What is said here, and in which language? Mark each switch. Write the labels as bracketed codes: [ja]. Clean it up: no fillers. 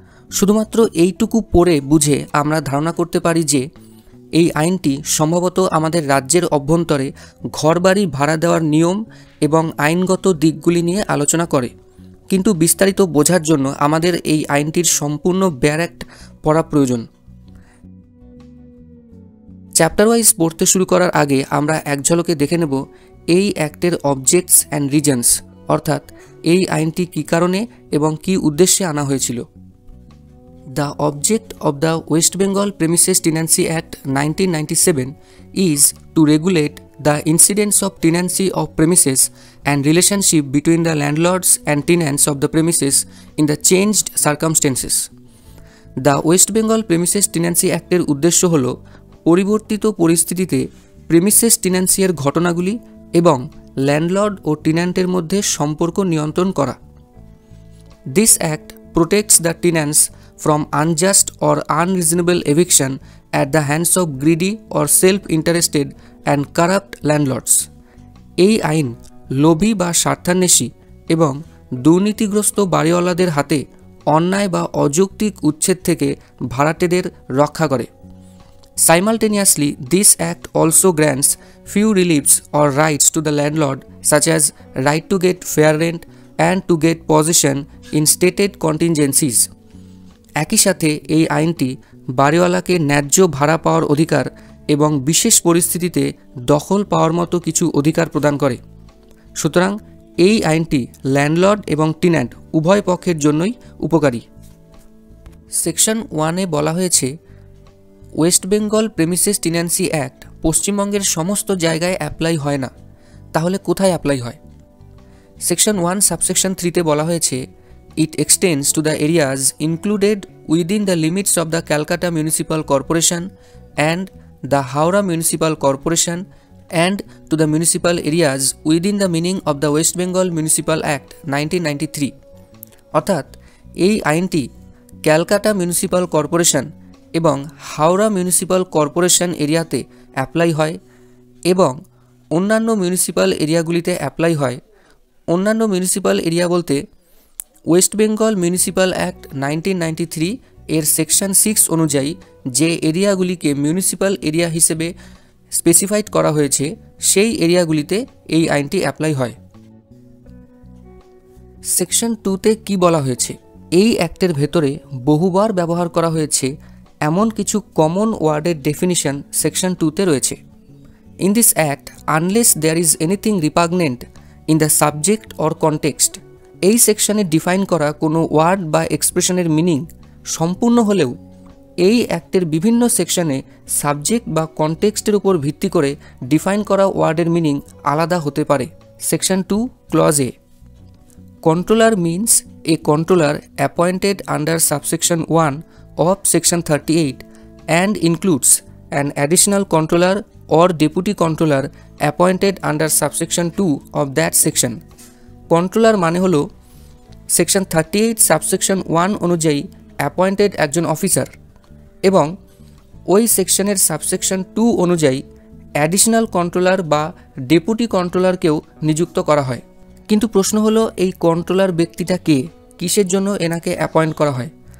[bn] শুধুমাত্র এইটুকু পড়ে বুঝে আমরা ধারণা করতে পারি যে এই আইনটি সম্ভবত আমাদের রাজ্যের অভ্যন্তরে ঘরবাড়ি ভাড়া দেওয়ার নিয়ম এবং আইনগত দিকগুলি নিয়ে আলোচনা করে, কিন্তু বিস্তারিত বোঝার জন্য আমাদের এই আইনটির সম্পূর্ণ বেয়ার অ্যাক্ট পড়া প্রয়োজন। চ্যাপ্টার ওয়াইজ পড়তে শুরু করার আগে আমরা এক ঝলকে দেখে নেব এই অ্যাক্টের অবজেক্টস অ্যান্ড রিজনস, অর্থাৎ এই আইনটি কী কারণে এবং কী উদ্দেশ্যে আনা হয়েছিল। [en] The object of the West Bengal Premises Tenancy Act 1997 is to regulate the incidence of tenancy of premises and relationship between the landlords and tenants of the premises in the changed circumstances. [bn] The West Bengal Premises Tenancy Act এর উদ্দেশ্য হল পরিবর্তিত পরিস্থিতিতে premises tenancy এর ঘটনাগুলি এবং landlord ও টেন্যান্টের মধ্যে সম্পর্ক নিয়ন্ত্রণ করা। [en] This act protects the tenants from unjust or unreasonable eviction at the hands of greedy or self-interested and corrupt landlords. [bn] এই আইন লোভী বা স্বার্থান্বেষী এবং দুর্নীতিগ্রস্ত বাড়িওয়ালাদের হাতে অন্যায় বা অযৌক্তিক উচ্ছেদ থেকে ভাড়াটেদের রক্ষা করে। [en] Simultaneously, this act also grants few reliefs or rights to the landlord, such as right to get fair rent and to get possession in stated contingencies. [bn] একই সাথে এই আইনটি বাড়িওয়ালাকে ন্যায্য ভাড়া পাওয়ার অধিকার এবং বিশেষ পরিস্থিতিতে দখল পাওয়ার মতো কিছু অধিকার প্রদান করে। সুতরাং এই আইনটি ল্যান্ডলর্ড এবং টেন্যান্ট উভয় পক্ষের জন্যই উপকারী। সেকশন 1-এ বলা হয়েছে, West Bengal premises tenancy act পশ্চিমবঙ্গের সমস্ত জায়গায় অ্যাপ্লাই হয় না, তাহলে কোথায় অ্যাপ্লাই হয়? সেকশন 1 সাবসেকশন 3-তে বলা হয়েছে, [en] it extends to the areas included within the limits of the Calcutta Municipal Corporation and the Howrah Municipal Corporation and to the municipal areas within the meaning of the West Bengal Municipal Act 1993. [bn] অর্থাৎ এই আইনটি Calcutta municipal corporation এবং Howrah municipal corporation এরিয়াতে apply হয় এবং অন্যান্য municipal এরিয়াগুলিতে apply হয়। অন্যান্য মিউনিসিপ্যাল এরিয়া বলতে ওয়েস্ট বেঙ্গল মিউনিসিপ্যাল অ্যাক্ট 1993 এর সেকশন 6 অনুযায়ী যে এরিয়াগুলিকে মিউনিসিপ্যাল এরিয়া হিসেবে স্পেসিফাইড করা হয়েছে সেই এরিয়াগুলিতে এই আইনটি অ্যাপ্লাই হয়। সেকশন 2তে কি বলা হয়েছে? এই অ্যাক্টের ভেতরে বহুবার ব্যবহার করা হয়েছে এমন কিছু কমন ওয়ার্ডের ডেফিনিশন সেকশন 2তে রয়েছে। [en] in this act unless there is anything repugnant in the subject or context, [bn] এই সেকশনে ডিফাইন করা কোনো ওয়ার্ড বা এক্সপ্রেশনের মিনিং সম্পূর্ণ হলেও এই অ্যাক্টের বিভিন্ন সেকশনে সাবজেক্ট বা কনটেক্সটের উপর ভিত্তি করে ডিফাইন করা ওয়ার্ডের মিনিং আলাদা হতে পারে। [en] Section 2 clause a, controller means a controller appointed under subsection 1 of section 38 and includes an additional controller or deputy controller appointed under subsection 2 of that section. [bn] Controller মানে হলো সেকশন 38 সাবসেকশন 1 অনুযায়ী appointed একজন officer এবং ওই সেকশনের subsection 2 অনুযায়ী additional controller বা deputy কন্ট্রোলারকেও নিযুক্ত করা হয়। কিন্তু প্রশ্ন হলো এই কন্ট্রোলার ব্যক্তিটা কে, কিসের জন্য এনাকে অ্যাপয়েন্ট করা হয়?